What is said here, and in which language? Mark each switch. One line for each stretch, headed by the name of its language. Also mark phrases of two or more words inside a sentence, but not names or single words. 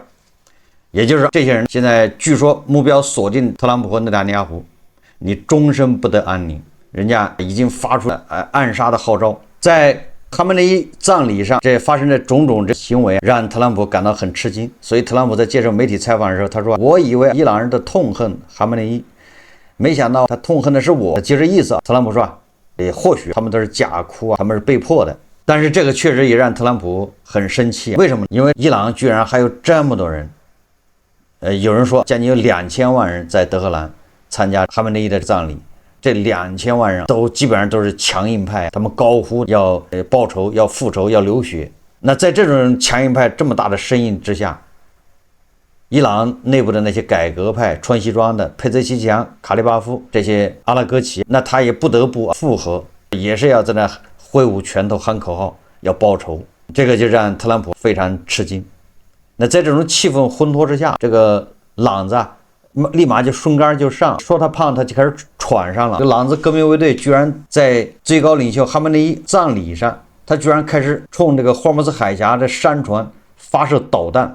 Chinese: 也就是說，這些人現在據說目標鎖定特朗普和內塔尼亞胡，你終身不得安寧。人家已經發出了暗殺的號召。在哈梅內伊葬禮上，這發生的種種行為讓特朗普感到很吃驚。所以特朗普在接受媒體採訪的時候，他說：“我以為伊朗人的痛恨哈梅內伊，沒想到他痛恨的是我。”就這意思。特朗普說：“或許他們都是假哭啊，他們是被迫的。” 但是這個確實也讓特朗普很生氣。為什麼？因為伊朗居然還有這麼多人。有人說將近有2000萬人在德黑蘭參加哈梅內伊的葬禮，這2000萬人基本上都是強硬派，他們高呼要報仇、要復仇、要流血。那在這種強硬派這麼大的聲音之下，伊朗內部的那些改革派穿西裝的佩澤西强、卡利巴夫這些阿拉戈奇，那他也不得不附和，也是要在那揮舞拳頭喊口號，要報仇。這個就讓特朗普非常吃驚。那在這種氣氛烘托之下，這個朗子立馬就順杆就上，說他胖他就開始喘上了。這朗子革命衛隊居然在最高領袖哈梅內伊葬禮上，他居然開始衝這個霍爾木茲海峽的商船發射導彈。